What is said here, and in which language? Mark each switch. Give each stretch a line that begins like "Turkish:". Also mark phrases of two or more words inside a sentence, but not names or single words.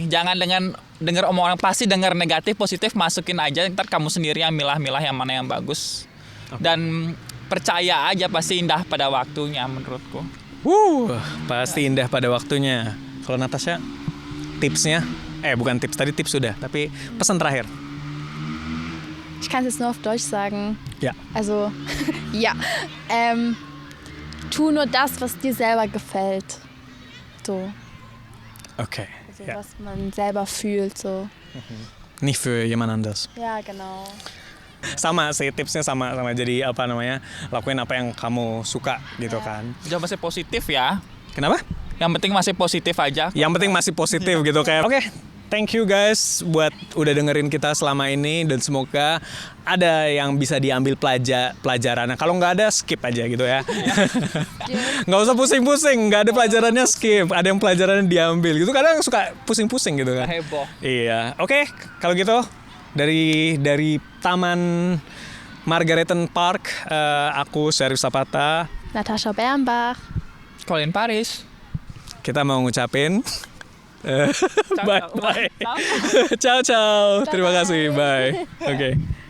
Indonesian: Jangan dengar omong orang, pasti dengar negatif positif masukin aja, ntar kamu sendiri yang milah-milah yang mana yang bagus. Dan percaya aja pasti indah pada waktunya menurutku. Pasti indah pada waktunya. Kalau Natasha, tipsnya, bukan tips, tadi tips sudah, tapi pesan terakhir.
German: Ich kann es jetzt nur auf Deutsch sagen. Ja. Also, ja. Tu nur das, was dir selber gefällt. So. Okay. Also, was man selber fühlt. So. Nicht für jemand anders. Ja, genau.
Indonesian: Sama sih, tipsnya sama. Jadi lakuin apa yang kamu suka gitu kan. Jangan masih positif ya. Kenapa? Yang penting masih positif aja. Yang penting masih positif gitu kayak. Oke,
English: thank you guys
Indonesian: buat udah dengerin kita selama ini, dan semoga ada yang bisa diambil pelajaran. Nah, kalau nggak ada skip aja gitu ya. Nggak usah pusing-pusing, nggak ada pelajarannya skip. Ada yang pelajarannya diambil gitu. Kadang suka pusing-pusing gitu kan. Heboh. Iya, oke. Kalau gitu dari Taman Margaretten Park. Aku Syarif Sapata. Natascha Bernbach. Colin Paris. Kita mau ngucapin Ciao, bye ciao. bye. Ciao.
Italian: Ciao ciao.
Indonesian: Terima kasih. Bye. Oke.